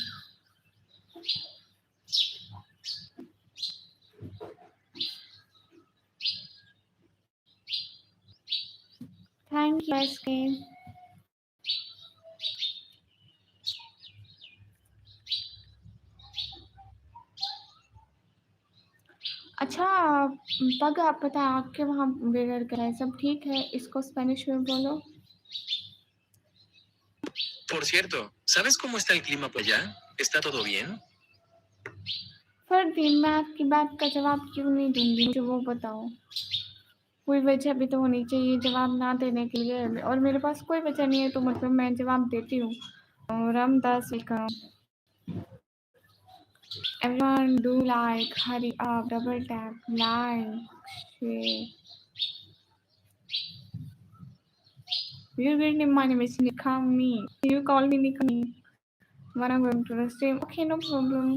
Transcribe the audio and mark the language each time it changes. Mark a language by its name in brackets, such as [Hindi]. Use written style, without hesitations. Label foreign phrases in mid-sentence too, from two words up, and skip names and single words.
[English] Thank you SK. [Urdu] اچھا پگ، آپ پتہ ہے آپکے وہاں ویدر کیا ہے? سب ٹھیک ہے؟ اسکو اسپینش میں بولو. [Spanish] Por cierto, ¿sabes cómo está el clima por allá? ¿Está todo bien? [Urdu] فردین، میں آپکی بات کا جواب کیوں نہیں دوں گی، مجھے وہ بتاؤ. کوئی وجہ بھی تو ہونی چاہیے جواب نہ دینے کے لیے، اور میرے پاس کوئی وجہ نہیں ہے تو مطلب میں جواب دیتی ہوں. رامداس ویلکم. [English] Everyone do like, hurry up, double tap, like, share. You're getting my name is Nikami. You call me Nikami. When I'm going to the stream, okay, no problem.